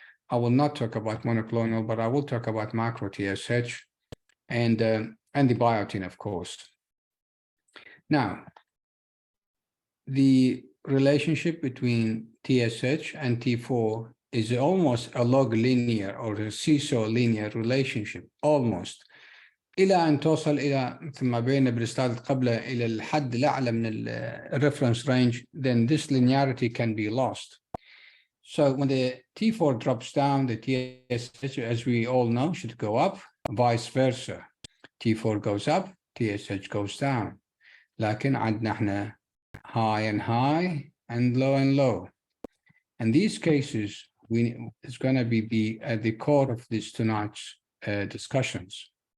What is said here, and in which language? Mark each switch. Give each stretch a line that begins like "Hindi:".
English: I will not talk about monoclonal, but I will talk about macro TSH and the biotin, of course. Now, the relationship between TSH and T4 is almost a log linear or a seesaw linear relationship, almost.
Arabic: إلى أن توصل إلى مثل ما بينا بالسلايد قبله إلى الحد الأعلى من
English: reference range, then this linearity can be lost. So when the T4 drops down, the TSH, as we all know, should go up, vice versa. T4 goes up, TSH goes down.
Arabic: لكن عندنا احنا
English: high and high and low. And these cases, it's going to be at the core of this tonight's discussions.